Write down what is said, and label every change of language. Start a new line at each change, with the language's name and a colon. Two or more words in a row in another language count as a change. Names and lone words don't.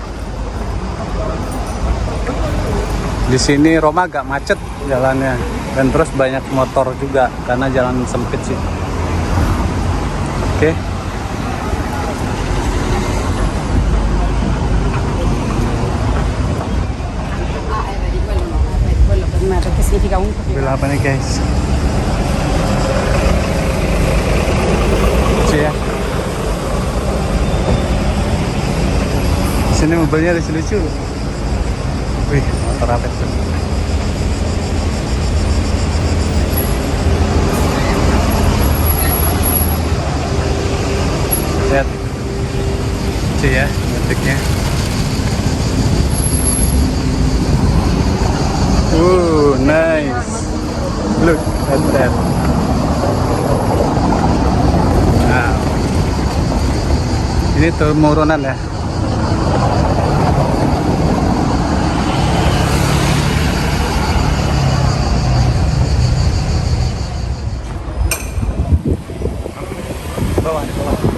Indonesian: Di sini Roma agak macet jalannya, dan terus banyak motor juga karena jalan sempit sih. Oke.
Italian: quello per me perché significa comunque che
Indonesian: Ambil apa nih guys? Lucu ya. Di sini mobilnya lucu-lucu. Wih, motor apa itu? Lihat. Lucu ya bentuknya.
English: Nice. Look at that. Wow.
Indonesian: Ini turunan ya. Bawah, bawah.